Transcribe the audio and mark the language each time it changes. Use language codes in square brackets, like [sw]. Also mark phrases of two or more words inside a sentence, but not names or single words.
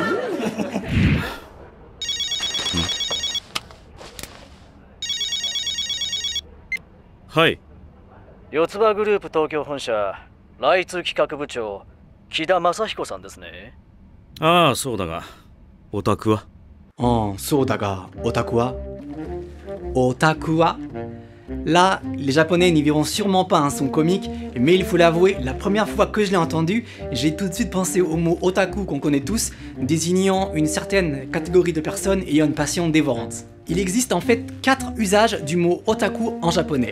[ja] はい。四つ葉グループ東京本社来通企画部長木田正彦さんですね。ああ、そうだが、オタクは？ああ、そうだが、オタクは？おたくは. [fr] Là, les japonais n'y verront sûrement pas un son comique, mais il faut l'avouer, la première fois que je l'ai entendu, j'ai tout de suite pensé au mot otaku qu'on connaît tous, désignant une certaine catégorie de personnes ayant une passion dévorante. Il existe en fait 4 usages du mot otaku en japonais.